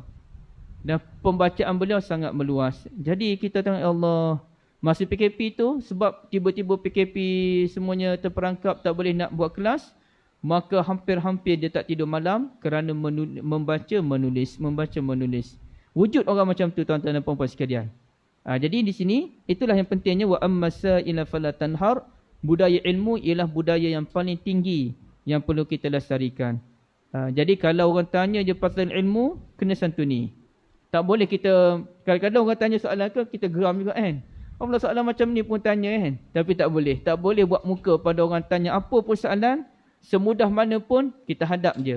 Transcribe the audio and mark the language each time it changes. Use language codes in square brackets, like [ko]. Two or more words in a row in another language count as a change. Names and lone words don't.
[ms] Dan pembacaan beliau sangat meluas. Jadi kita tengok Allah, masa PKP tu sebab tiba-tiba PKP semuanya terperangkap tak boleh nak buat kelas, maka hampir-hampir dia tak tidur malam kerana membaca, menulis. Wujud orang macam tu tuan-tuan dan puan-puan sekalian. Jadi di sini itulah yang pentingnya [ar] وأما السائل فلا تنهر. [ms] Budaya ilmu ialah budaya yang paling tinggi yang perlu kita lestarikan. Jadi kalau orang tanya je pasal ilmu, kena santuni. Tak boleh kita, kadang-kadang orang tanya soalan ke, kita geram juga kan. Allah soalan macam ni pun tanya kan. Tapi tak boleh. Tak boleh buat muka pada orang tanya apa pun soalan. Semudah mana pun kita hadap je.